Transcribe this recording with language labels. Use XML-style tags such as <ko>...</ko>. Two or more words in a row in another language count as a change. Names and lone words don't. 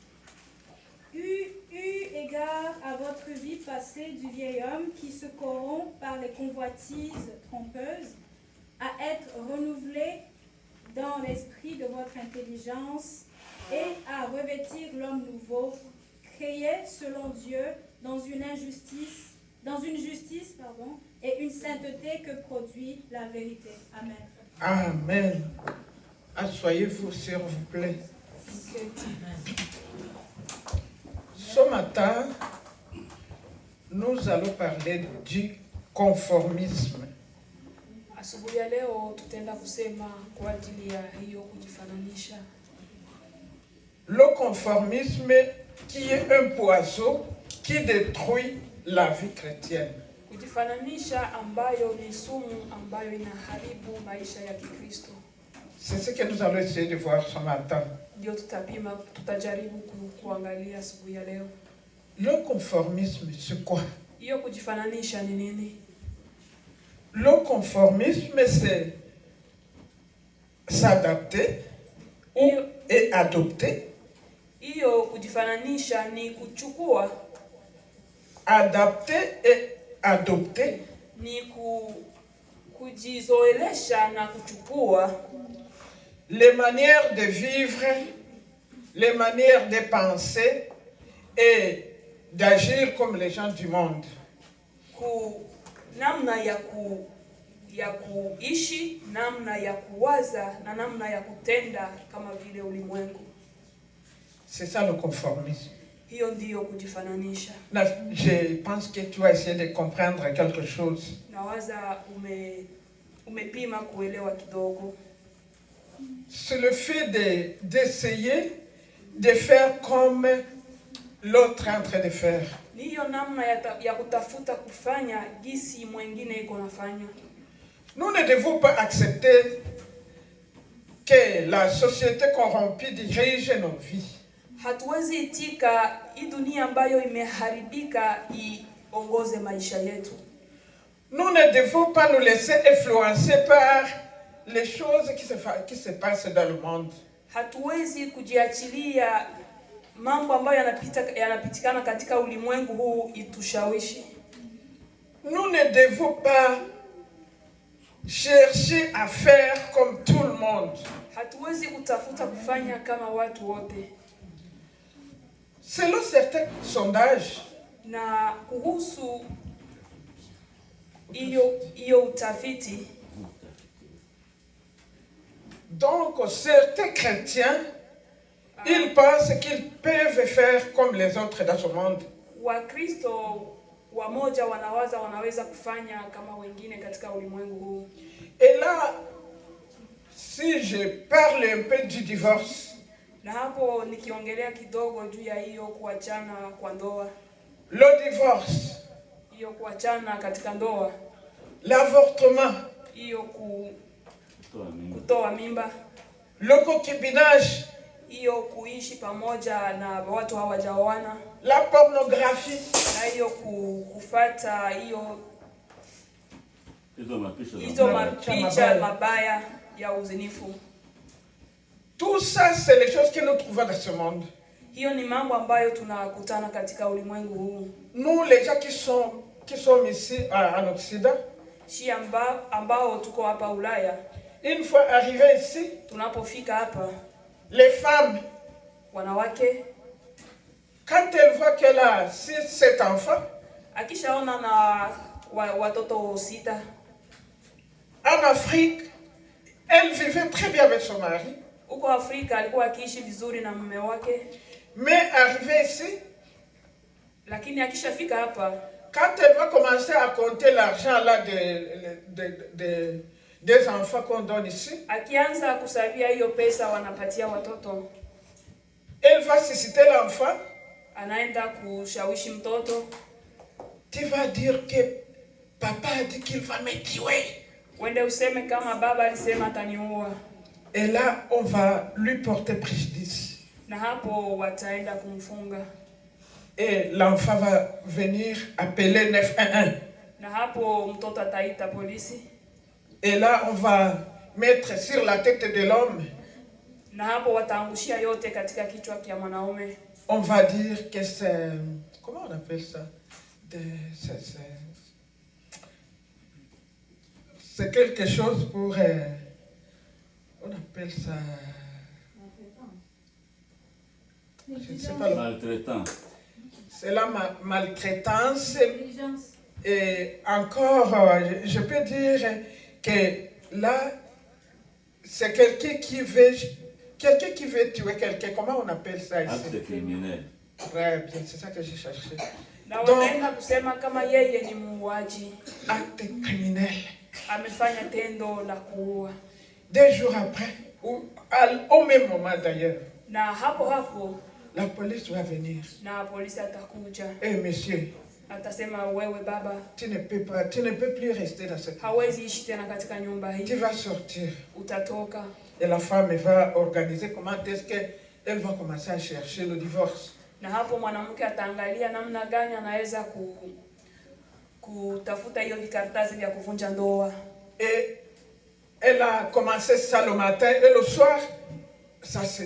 <fr>Eu égard à votre vie passée du vieil homme qui se corrompt par les convoitises trompeuses, à être renouvelé dans l'esprit de votre intelligence et à revêtir l'homme nouveau, créé selon Dieu dans une justice et une sainteté que produit la vérité. Amen. Amen. Asseyez-vous, s'il vous plaît. Ce matin, nous allons parler du conformisme.</fr> <sw>Asubuhi ya leo tutaenda kusema kwa ajili ya hiyo kujifananisha.</sw> <fr>Le conformisme qui est un poison qui détruit la vie chrétienne.</fr> <sw>Kujifananisha ambayo ni sumu ambayo inaharibu maisha ya Kikristo.</sw> <fr>C'est ce que nous allons essayer de voir ce matin.</fr> <sw>Ndio tutajaribu kuangalia asubuhi ya leo.</sw> <fr>Le conformisme, c'est quoi?</fr> <sw>Hiyo kujifananisha ni nini?</sw> <fr>Le conformisme, c'est s'adapter et adopter.</fr> <sw>Hiyo kujifananisha ni kuchukua.</sw> <fr>Adapter et adopter.</fr> <sw>Ni kujizoelesha na kuchukua.</sw> <fr>Les manières de vivre, les manières de penser et d'agir comme les gens du monde.</fr> <sw>Namna ya kuishi, namna ya kuwaza na namna ya kutenda kama vile ulimwengu.</sw> <fr>C'est ça le conformisme.</fr> <sw>Hiyo ndiyo kujifananisha.</sw> <fr>Je pense que tu vas essayer de comprendre quelque chose.</fr> <sw>Nawaza umepima kuelewa kidogo.</sw> <fr>C'est le fait d'essayer de faire comme l'autre est en train de faire.</fr> <sw>Ni hiyo namna ya kutafuta kufanya jinsi mwingine iko nafanya.</sw> <fr>Nous ne devons pas accepter que la société corrompue dirige nos vies.</fr> <sw>Hatuwezi itika hii dunia ambayo imeharibika iongoze maisha yetu.</sw> <fr>Nous ne devons pas nous laisser influencer par les choses qui se passent dans le monde.</fr> <sw>Hatuwezi kujiachilia mambo ambayo yanapitikana katika ulimwengu huu itushawishi.</sw> <fr>Nous ne devons pas chercher à faire comme tout le monde.</fr> <sw>Hatuwezi kutafuta kufanya kama watu wote.</sw> <fr>Selon certains sondages,</fr> <sw>na kuhusu hiyo utafiti,</sw> <fr>donc certains chrétiens, ils pensent qu'ils peuvent faire comme les autres dans ce monde.</fr> <sw>Wakristo wamoja wanaweza kufanya kama wengine katika ulimwengu huu.</sw> <fr>Et là, si je parle un peu du divorce,</fr> <sw>na hapo nikiongelea kidogo juu ya hiyo kuachana kwa ndoa.</sw> <fr>Le divorce,</fr> <sw>hiyo kuachana katika ndoa.</sw> <fr>L'avortement,</fr> <sw>hiyo kutoa mimba.</sw> <fr>Le concubinage,</fr> <sw>hiyo kuishi pamoja na watu hawajaoana.</sw> <fr>La pornographie,</fr> <sw>na hiyo kufuata hiyo hizo mapicha mabaya ya uzinifu.</sw> <fr>Tout ça, c'est les choses que nous trouvons dans ce monde.</fr> <sw>Hiyo ni mambo ambayo tunakutana katika ulimwengu huu.</sw> <fr>Nous, les gens qui sont ici en Occident,</fr> <sw>ambao tuko hapa Ulaya,</sw> <fr>une fois arrivés ici,</fr> <sw>tunapofika hapa,</sw> <fr>les femmes,</fr> <sw>wanawake,</sw> <fr>quand elles voient qu'elle a 6-7 enfants,</fr> <sw>akishaona na watoto 6,</sw> <fr>en Afrique, elle vivait très bien avec son mari.</fr> <sw>Huko Afrika alikuwa akiishi vizuri na mume wake.</sw> <fr>Mais arrivé ici,</fr> <sw>lakini akishafika hapa,</sw> <fr>quand elle va commencer à compter l'argent là des enfants qu'on donne ici,</fr> <sw>akianza kusavia hiyo pesa wanapatia watoto,</sw> <fr>elle va susciter l'enfant.</fr> <sw>Anaenda kushawishi mtoto.</sw> <fr>Tu vas dire que papa a dit qu'il va me tuer.</fr> <sw>Wende useme kama baba alisema ataniua.</sw> <fr>Et là, on va lui porter préjudice.</fr> <sw>Na hapo wataenda kumfunga.</sw> <fr>Et l'enfant va venir appeler 911.</fr> <sw>Na hapo mtoto ataita polisi.</sw> <fr>Et là, on va mettre sur la tête de l'homme.</fr> <sw>Na hapo wataangushia yote katika kichwa kia mwanaume.</sw> <fr>On va dire que c'est... Comment on appelle ça? C'est quelque chose pour... on appelle ça... Je ne sais pas. Maltraitant. C'est la maltraitance. Et encore, je peux dire que là, c'est quelqu'un qui veut tuer quelqu'un. Comment on appelle ça ici? Acte criminel. Très bien, c'est ça que j'ai cherché.</fr> <sw>Na wanaenda kusema kama yeye ni muuaji.</sw> <fr>Acte criminel.</fr> <sw>Amefanya tendo la kuua.</sw> <fr>2 jours après, ou au même moment d'ailleurs,</fr> <sw>Na hapo</sw> <fr>la police va venir.</fr> <sw>na polisi atakuja.</sw> <fr>Eh monsieur,</fr> <sw>Atasema wewe baba,</sw> <fr>tu ne peux plus rester dans cette maison.</fr> <sw>hawezi ishi tena katika nyumba</sw> <fr>Tu</fr> <sw>hii.</sw> <fr>vas sortir.</fr> <sw>Utatoka.</sw> <fr>Et la femme va organiser comment est-ce qu'elle va commencer à chercher le divorce.</fr> <sw>Na hapo mwanamke ataangalia namna gani anaweza kutafuta hiyo vikaratasi vya kuvunja ndoa.</sw> <fr>Et elle a commencé ça le matin et le soir, ça</fr>